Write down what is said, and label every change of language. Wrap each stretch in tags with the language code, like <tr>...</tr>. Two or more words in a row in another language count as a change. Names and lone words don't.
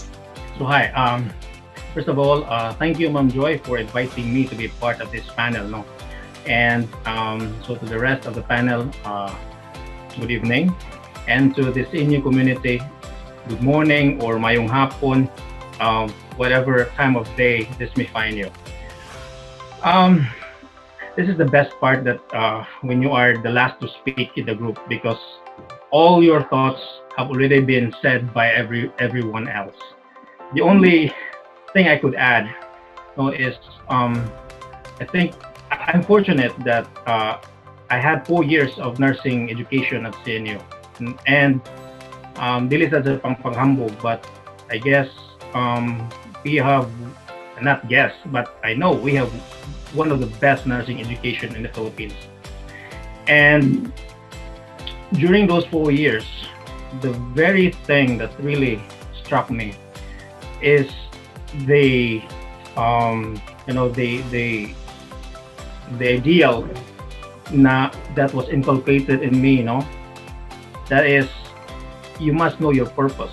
<en>So hi, first of all, thank you, Ma'am Joy, for inviting me to be part of this panel. No? And so to the rest of the panel, good evening. And to the CNU community, good morning or</en> <hil>mayong hapon.</hil> <en>whatever time of day this may find you. Um, this is the best part that when you are the last to speak in the group, because all your thoughts have already been said by everyone else. The only thing I could add, is I think I'm fortunate that I had 4 years of nursing education at CNU, and</en> <hil>dili sa paghambog,</hil> <en>but I guess we have, not guess, but I know we have one of the best nursing education in the Philippines. And during those 4 years, the very thing that really struck me is the the ideal that was inculcated in me, that is, you must know your purpose.</en>